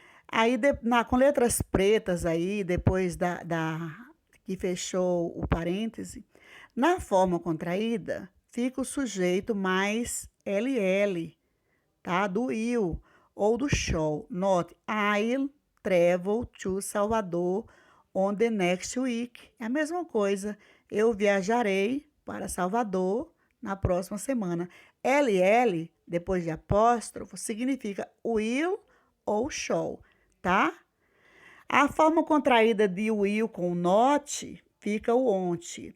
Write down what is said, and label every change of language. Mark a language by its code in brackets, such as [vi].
[pt] Aí, com letras pretas aí, depois que fechou o parêntese, na forma contraída, fica o sujeito mais LL, tá? Do will ou do shall. [en] Note, I'll travel to Salvador on the next week. [pt] É a mesma coisa. Eu viajarei para Salvador na próxima semana. LL, depois de apóstrofo, significa will ou shall, tá? A forma contraída de will com not fica o ont.